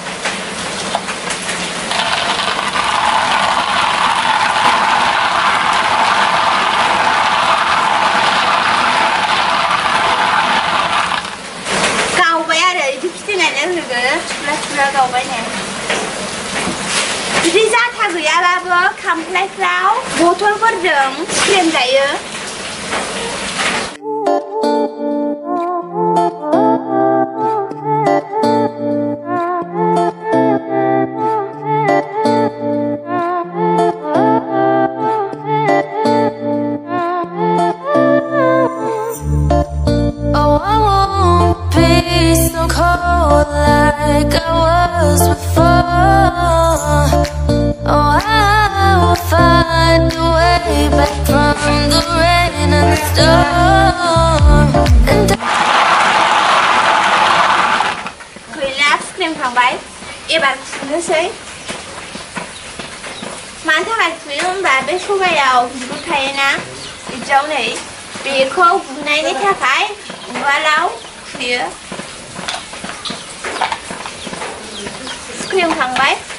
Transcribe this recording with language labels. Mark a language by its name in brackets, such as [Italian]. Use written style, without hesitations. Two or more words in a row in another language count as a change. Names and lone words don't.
[Bodo] थुला गावबाय ने। बिदि जाथा गैयाबाबो खामफ्लायफ्राव बथलफोरजों फुख्रेम जायो। [English] Like I was before. Oh, I will find a way back from the rain and the storm. [Bodo] गैला, फुख्रेमखांबाय। एबार फुनोसै। मानि थाखाय फुयो होनबा बे सबायाव बिगुर थायोना, बिदियाव नै बेखौ गुनायनि थाखाय उवालाव फुयो। फुदुंखांबाय